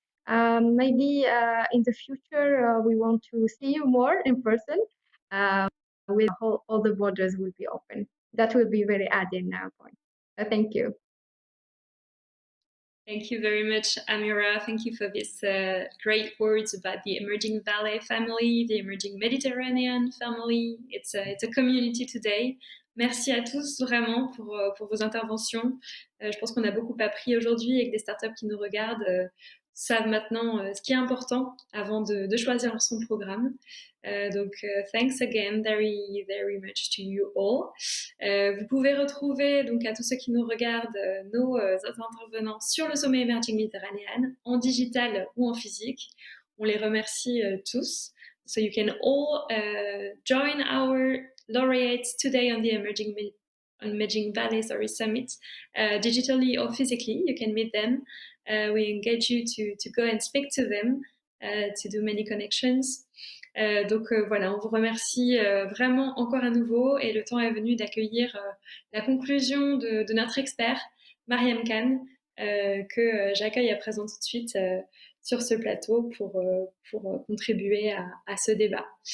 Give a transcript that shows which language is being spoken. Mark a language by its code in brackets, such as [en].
[en] Maybe in the future, we want to see you more in person, with all the borders will be open. That will be very added now point. Thank you. Thank you very much, Amira. Thank you for these great words about the Emerging Valley family, the Emerging Mediterranean family. It's a community today. [fr] Merci à tous vraiment pour vos interventions. Je pense qu'on a beaucoup appris aujourd'hui, et que des startups qui nous regardent savent maintenant ce qui est important avant de choisir son programme. [en] Donc, thanks again very, very much to you all. [fr] Vous pouvez retrouver, donc à tous ceux qui nous regardent, nos intervenants sur le sommet Emerging Mediterranean, en digital ou en physique. On les remercie tous. [en] So you can all join our laureates today on the Emerging Valley Summit, digitally or physically. You can meet them. We engage you to go and speak to them, to do many connections. [fr] Donc voilà, on vous remercie vraiment encore à nouveau, et le temps est venu d'accueillir la conclusion de notre expert, Maryam Khan, que j'accueille à présent tout de suite sur ce plateau pour contribuer à ce débat.